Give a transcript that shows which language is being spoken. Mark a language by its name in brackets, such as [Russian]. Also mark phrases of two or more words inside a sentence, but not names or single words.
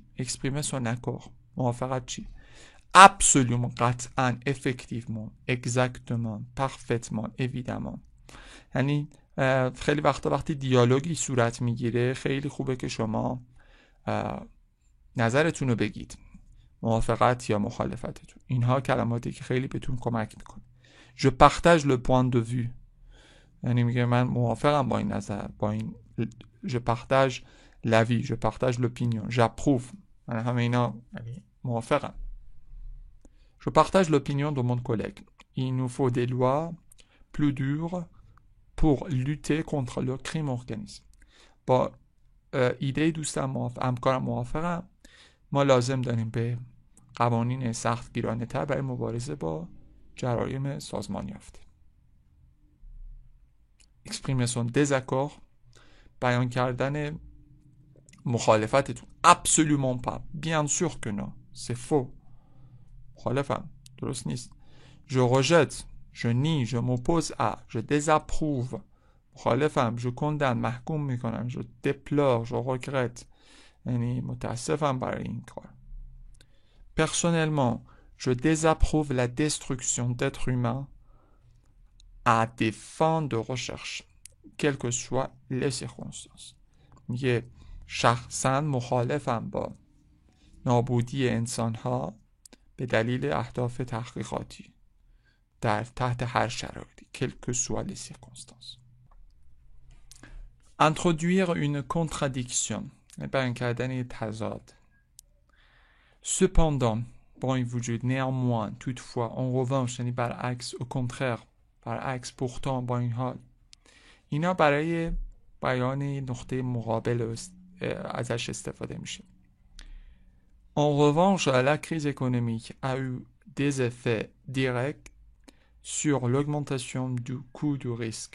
[French] exprimer son accord، [Persian] موافقت چی؟ [French] absolument، قطعا، effectivement، exactement، parfaitement، évidemment. [Persian] یعنی خیلی وقتی دیالوگی صورت میگیره خیلی خوبه که شما نظرتون رو بگید، موافقت یا مخالفتتون. اینها کلماتی که خیلی بهتون کمک میکنه. [French] je partage le point de vue، [Persian] یعنی میگه من موافقم با این نظر، با این. [French] je partage l'avis، je partage l'opinion، j'approuve، [Persian] من همه اینا یعنی موافقم. [French] je partage l'opinion de mon collègue، il nous faut des lois plus dures pour lutter contre le crime organisé. [Persian] با ایده دوستم همکارم موافقم، ما لازم داریم به قوانین سختگیرانه تر برای مبارزه با جرایم سازمان یافته. [French] exprimer son désaccord، [Persian] بیان کردن مخالفتتون. [French] absolument pas، bien sûr que non، c'est faux، [Persian] مخالفم، درست نیست. [French] je rejette، je nie، je m'oppose à، je désapprouve، مخالفم. je condamne، [Persian] محکوم میکنم. [French] je déplore، je regrette، [Persian] یعنی متاسفم برای این کار. [French] personnellement je désapprouve la destruction d'êtres humains à des fins de recherche quelles que soient les circonstances. [Persian] میگه شخصا مخالفم با نابودی انسانها به دلیل اهداف تحقیقاتی در تحت هر شرایطی. [French] quelles que soient les circonstances. introduire une contradiction، [Persian] بیان کردن یک تضاد. cependant، با این وجود. [French] néanmoins، toutefois، en revanche، [Persian] یعنی برعکس. [French] au contraire، [Persian] برعکس. pourtant، با این حال. اینا برای بیان نقطه مقابل ازش استفاده میشه. [French] en revanche la crise économique a eu des effets directs sur l'augmentation du coût du risque.